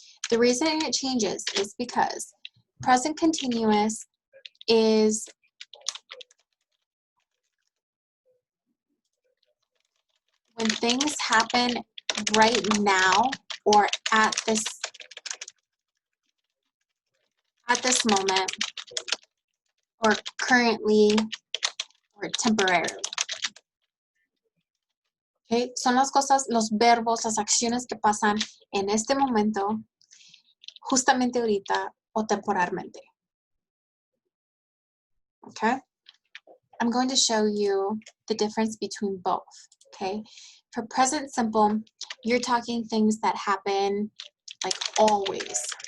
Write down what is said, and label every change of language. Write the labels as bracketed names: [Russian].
[English] The reason it changes is because present continuous is when things happen right now or at this moment or currently or temporarily. Okay? [Spanish] Son las cosas, los verbos, las acciones que pasan en este momento, justamente ahorita o temporalmente. Okay? [English] I'm going to show you the difference between both. Okay? For present simple, you're talking things that happen like always.